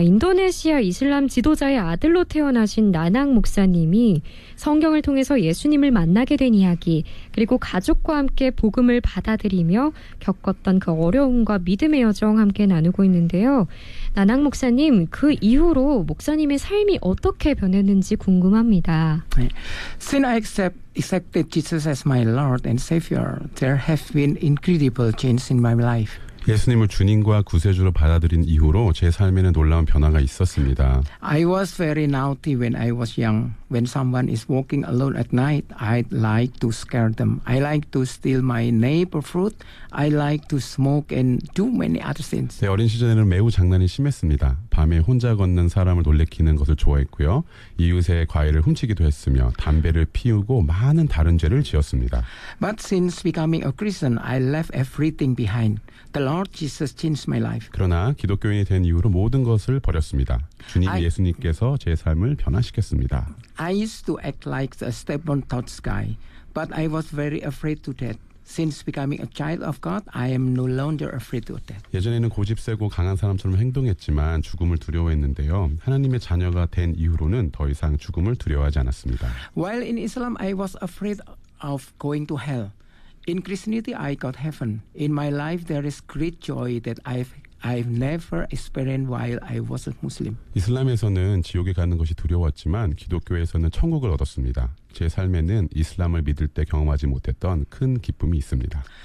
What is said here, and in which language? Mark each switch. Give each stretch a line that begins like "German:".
Korean: 인도네시아 이슬람 지도자의 아들로 태어나신 나낭 목사님이 성경을 통해서 예수님을 만나게 된 이야기 그리고 가족과 함께 복음을 받아들이며 겪었던 그 어려움과 믿음의 여정 함께 나누고 있는데요. 나낭 목사님 그 이후로 목사님의 삶이 어떻게 변했는지 궁금합니다.
English: Since I accepted Jesus as my Lord and Savior, there have been incredible changes in my life.
Korean: 예수님을 주님과 구세주로 받아들인 이후로 제 삶에는 놀라운 변화가 있었습니다.
English: I was very naughty when I was young. When someone is walking alone at night, I like to scare them. I like to steal my neighbor fruit. I like to smoke and do many other things.
Korean: 네, 어린 시절에는 매우 장난이 심했습니다. 밤에 혼자 걷는 사람을 놀래키는 것을 좋아했고요. 이웃의 과일을 훔치기도 했으며 담배를 피우고 많은 다른 죄를 지었습니다.
English: But since becoming a Christian, I left everything behind. The Lord Jesus changed my life.
Korean: 그러나 기독교인이 된 이후로 모든 것을 버렸습니다. 주님 예수님께서 제 삶을 변화시켰습니다.
English: I used to act like a stubborn thoughts guy, but I was very afraid to death. Since becoming a child of God, I am no longer afraid of death.
Korean: 예전에는 고집세고 강한 사람처럼 행동했지만 죽음을 두려워했는데요. 하나님의 자녀가 된 이후로는 더 이상 죽음을 두려워하지 않았습니다.
English: While in Islam, I was afraid of going to hell. In Christianity, I got heaven. In my life, there is great joy that I've never experienced while I was a Muslim.
Korean: 이슬람에서는 지옥에 가는 것이 두려웠지만 기독교에서는 천국을 얻었습니다. 제 삶에는 이슬람을 믿을 때 경험하지 못했던 큰 기쁨이 있습니다.